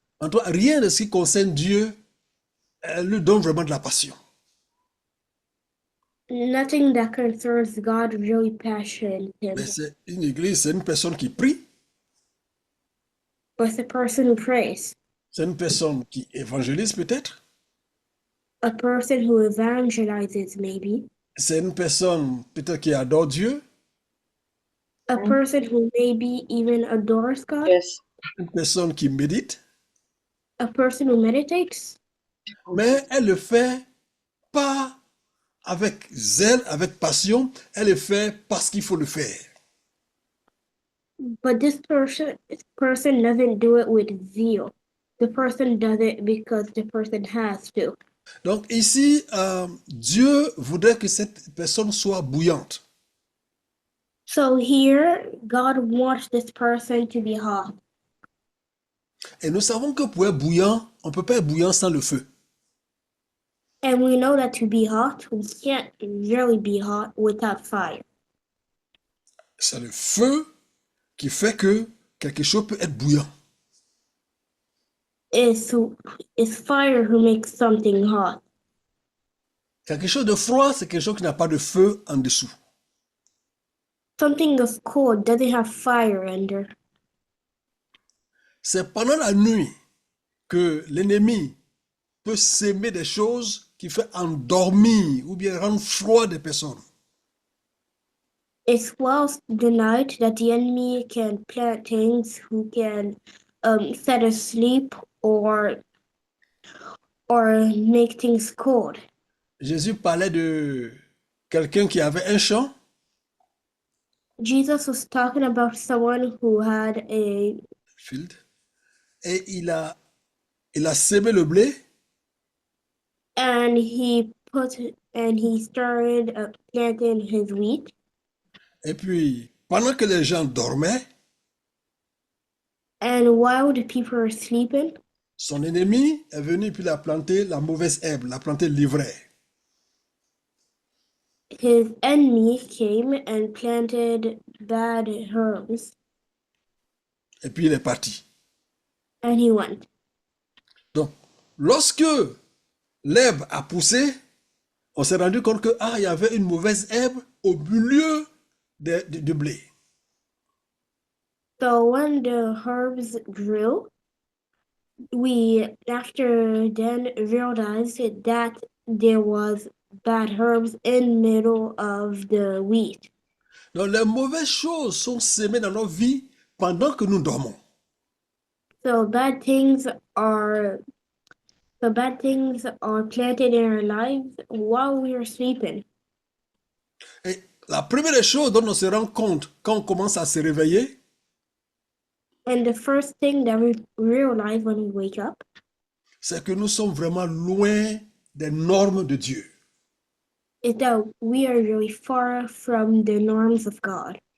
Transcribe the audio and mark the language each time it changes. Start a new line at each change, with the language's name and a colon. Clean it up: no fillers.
French: En toi, rien de ce qui concerne Dieu lui donne vraiment de la passion.
English: Nothing that concerns God really passions him.
French: Mais c'est une église, c'est une personne qui prie,
English: But the person who prays,
French: c'est une personne qui évangélise peut-être,
English: a person who evangelizes maybe,
French: c'est une personne peut-être qui adore Dieu,
English: a person who maybe even adores God, Yes.
French: une personne qui médite,
English: a person who meditates,
French: mais elle le fait pas avec zèle, avec passion, elle le fait parce qu'il faut le faire.
English: but this person doesn't do it with zeal. The person does it because the person has to.
French: Donc ici, Dieu voudrait que cette personne soit bouillante.
English: So here, God wants this person to be hot.
French: Et nous savons que pour être bouillant, on ne peut pas être bouillant sans le feu.
English: And we know that to be hot, we can't really be hot without fire.
French: C'est le feu qui fait que quelque chose peut être bouillant.
English: It's fire who makes something hot.
French: Quelque chose de froid, c'est quelque chose qui n'a pas de feu en dessous.
English: Something of cold doesn't have fire under.
French: C'est pendant la nuit que l'ennemi peut s'aimer des choses qui fait endormir ou bien rendre froid des personnes.
English: It's well denied that the enemy can plant things who can set us asleep or make things cold.
French: Jésus parlait de quelqu'un qui avait un champ
English: Jesus was talking about someone who had a
French: field, et il a semé le blé,
English: and he started planting his wheat.
French: et puis pendant que les gens dormaient,
English: And while the people were sleeping,
French: son ennemi est venu puis il a planté la mauvaise herbe, l'a planté l'ivraie.
English: his enemy came and planted bad herbs,
French: Et puis il est parti.
English: and he went.
French: Donc, lorsque l'herbe a poussé, on s'est rendu compte que il y avait une mauvaise herbe au milieu du blé.
English: So when the herbs grew, we after then realized that there was bad herbs in middle of the wheat.
French: Donc, les mauvaises choses sont semées dans nos vies pendant que nous dormons.
English: So bad things are planted in our lives while we are sleeping.
French: Et la première des choses dont on se rend compte quand on commence à se réveiller,
English: And the first thing that we realize when we wake up
French: c'est que nous sommes vraiment loin des normes de Dieu.
English: is that we are really far from the norms of God.